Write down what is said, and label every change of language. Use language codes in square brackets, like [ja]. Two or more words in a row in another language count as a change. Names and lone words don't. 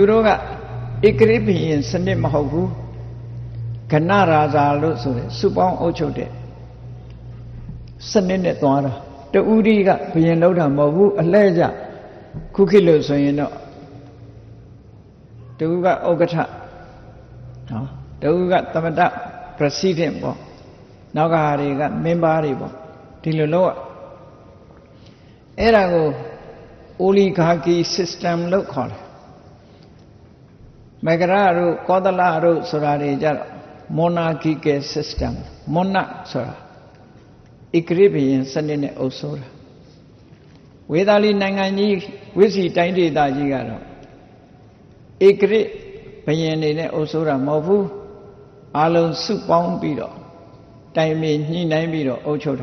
[my] တို့ကဧကရိဘုရင်စနစ်မဟုတ်ဘူးကဏရာဇာလို့ဆိုတဲ့စုပေါင်းအုပ်ချုပ်တဲ့စနစ်နဲ့သွားတာတူရီကဘုရင်လောက်တာမဟုတ်ဘူးအလှည့်ကျခုခေတ်လို့ဆိုရင်တော့တူကဥက္ကဋ္ဌနော်တူကသမတ president ပေါ့နောက်ကဟာတွေကမင်းပါတွေပေါ့ဒီလိုလို့အဲ့ဒါကို [en] oligarchy system [my] လို့ခေါ်တယ် မဂရတို့ကောသလတို့ဆိုတာတွေကြတော့ [en] monarchical system monarch [my] ဆိုတာဧကရိဘုရင်စနစ်နဲ့အုပ်စိုးတာဝေသာလီနိုင်ငံကြီးဝိစီတိုင်းဒေသကြီးကတော့ဧကရိဘုရင်တွေနဲ့အုပ်စိုးတာမဟုတ်ဘူးအလုံးစုပေါင်းပြီးတော့တိုင်ပင်ညှိနှိုင်းပြီးတော့အုပ်ချုပ်